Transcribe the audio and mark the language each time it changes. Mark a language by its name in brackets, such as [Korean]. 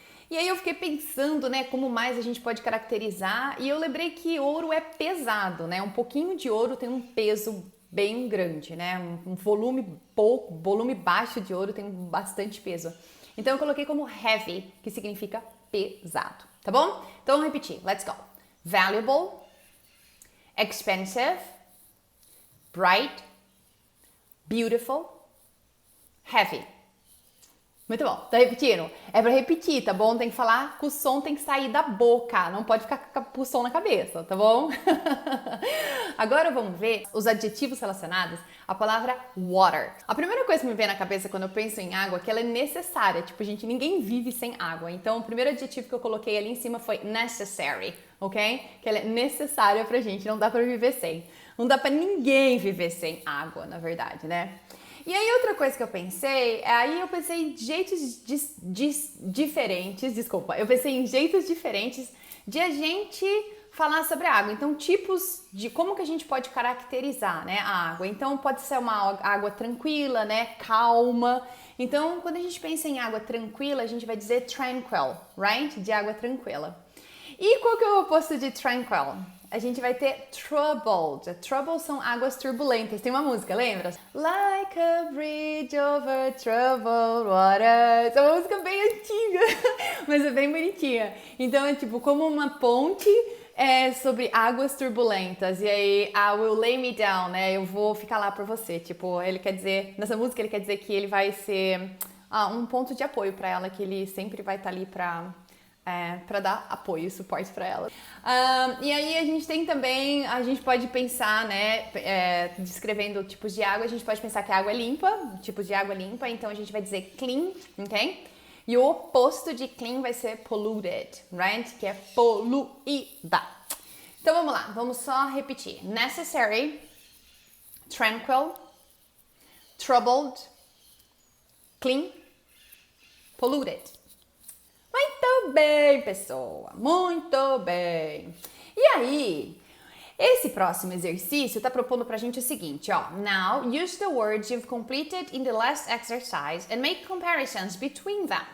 [Portuguese] E aí eu fiquei pensando, né, como mais a gente pode caracterizar, e eu lembrei que ouro é pesado, né? Um pouquinho de ouro tem um peso bem grande, né? Um volume baixo de ouro tem bastante peso. Então eu coloquei como heavy, que significa pesado, tá bom? Então vamos repetir, [English] let's go. Valuable, expensive, bright, beautiful, heavy. [Portuguese] Muito bom, tá repetindo? É pra repetir, tá bom? Tem que falar que o som tem que sair da boca, não pode ficar com o som na cabeça, tá bom? Agora vamos ver os adjetivos relacionados à palavra water. A primeira coisa que me vem na cabeça quando eu penso em água é que ela é necessária. Tipo, gente, ninguém vive sem água. Então, o primeiro adjetivo que eu coloquei ali em cima foi necessary, ok? Que ela é necessária pra gente, não dá pra viver sem. Não dá pra ninguém viver sem água, na verdade, né? E aí outra coisa que eu pensei, em jeitos diferentes, eu pensei em jeitos diferentes de a gente falar sobre a água. Então, tipos de como que a gente pode caracterizar, né, a água. Então, pode ser uma água tranquila, né, calma. Então, quando a gente pensa em água tranquila, a gente vai dizer tranquil, right? De água tranquila. E qual que é o oposto de tranquil? A gente vai ter troubled. Troubled são águas turbulentas. Tem uma música, lembra? [English] Like a bridge over troubled water. [Portuguese] Essa é uma música bem antiga, mas é bem bonitinha. Então é tipo como uma ponte sobre águas turbulentas. E aí, [English] I will lay me down, [Portuguese] né? Eu vou ficar lá por você. Tipo, ele quer dizer, nessa música ele quer dizer que ele vai ser um ponto de apoio para ela, que ele sempre vai estar ali para dar apoio e suporte para ela. E aí a gente tem também, a gente pode pensar, né, descrevendo tipos de água, a gente pode pensar que a água é limpa, tipos de água limpa, então a gente vai dizer clean, ok? E o oposto de clean vai ser polluted, right? Que é poluída. Então vamos lá, vamos só repetir. [English] Necessary, tranquil, troubled, clean, polluted. [Portuguese] Muito bem, pessoa, muito bem. E aí, Esse próximo exercício está propondo pra gente o seguinte, ó. [English] Now, use the words you've completed in the last exercise and make comparisons between them.